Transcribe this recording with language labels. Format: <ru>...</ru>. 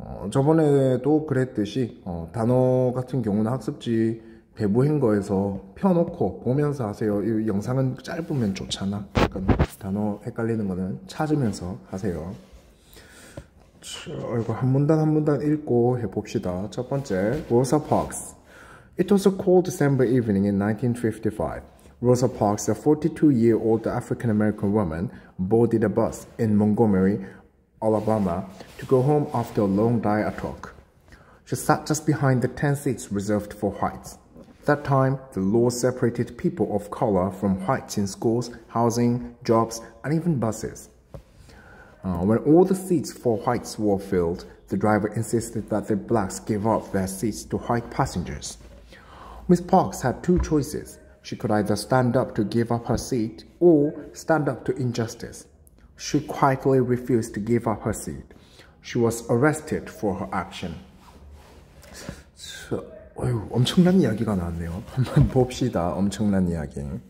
<ko>저번에도 그랬듯이 단어 같은 경우는 학습지 배부한 거에서 펴놓고 보면서 하세요. 이 영상은 짧으면 좋잖아. 그러니까 단어 헷갈리는 거는 찾으면서 하세요. 이거 한 문단 한 문단 읽고 해봅시다. 첫 번째, Rosa Parks.</ko> <en>It was a cold December evening in 1955. Rosa Parks, a 42-year-old African-American woman, boarded a bus in Montgomery, Alabama, to go home after a long day at work. She sat just behind the 10 seats reserved for whites. At that time, the law separated people of color from whites in schools, housing, jobs, and even buses. When all the seats for whites were filled, the driver insisted that the blacks give up their seats to white passengers. Miss Parks had two choices. She could either stand up to give up her seat or stand up to injustice. She quietly refused to give up her seat. She was arrested for her action.</en> <ko>엄청난 이야기가 나왔네요. 한번 봅시다. 엄청난 이야기.</ko>